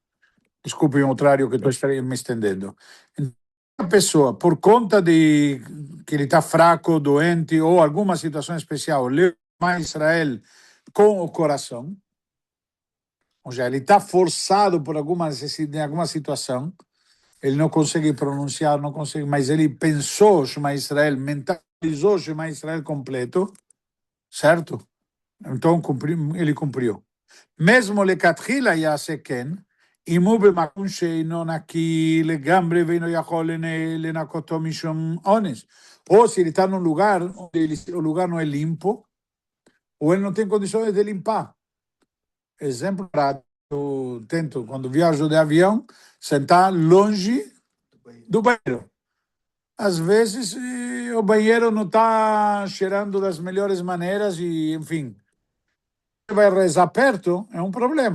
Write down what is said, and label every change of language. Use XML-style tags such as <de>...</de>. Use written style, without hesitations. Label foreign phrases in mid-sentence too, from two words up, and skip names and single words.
<pt>Desculpe o contrário que estou me estendendo. A pessoa, por conta de que ele está fraco, doente ou alguma situação especial, lê mais Israel com o coração, ou seja, ele está forçado por alguma necessidade, alguma situação, ele não consegue pronunciar, não consegue, mas ele pensou</pt> <he>שמע ישראל,</he> <pt>mentalizou</pt> <he>שמע ישראל</he> <pt>completo, certo? Então ele cumpriu. mesmo</pt> <he>לכתחילה יעשה כן, אם הוא במקום שאינו נקי לגמרי ואינו יכול לנקותו משום אונס.</he> <pt>Ou se ele está num lugar onde o lugar não é limpo, ou ele não tem condições de limpar. Exemplo prático, eu tento, quando viajo de avião, sentar longe do banheiro. Às vezes, o banheiro não está cheirando das melhores maneiras e, enfim, vai rezar perto, é um problema.</pt>